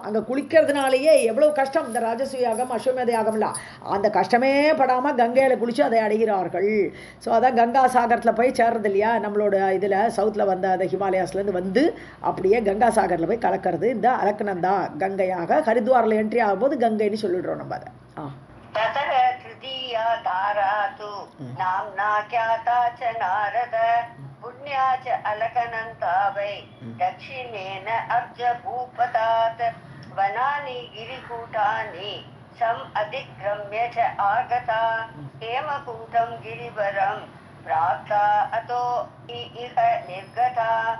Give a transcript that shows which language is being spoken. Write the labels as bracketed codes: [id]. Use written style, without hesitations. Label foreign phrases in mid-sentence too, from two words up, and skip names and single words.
[ta] அங்கே குளிக்கிறதுனாலேயே எவ்வளோ கஷ்டம், இந்த ராஜசூய யாகம் அஸ்வமேத யாகம்லாம், அந்த கஷ்டமே படாமல் கங்கையில் குளித்து அதை அடைகிறார்கள். ஸோ அதான் கங்கா சாகரத்தில் போய் சேர்றது இல்லையா, நம்மளோட இதில் சவுத்தில் வந்த அந்த ஹிமாலயாஸ்லேருந்து வந்து அப்படியே கங்கா சாகரில் போய் கலக்கிறது இந்த அலக்கநந்தா கங்கையாக. ஹரித்வாரில் என்ட்ரி ஆகும்போது கங்கைன்னு சொல்லிடுறோம் நம்ம. [sa] ततः तृतीया धारा तु नाम्ना ख्याता च नारद पुण्या च अलकनन्ता वै दक्षिणेन अब्जभूपतात् वनानि गिरिकूटानि सम् अधिक्रम्य च आगता हेमकूटं गिरिवरं प्राप्ता अतो इह निर्गता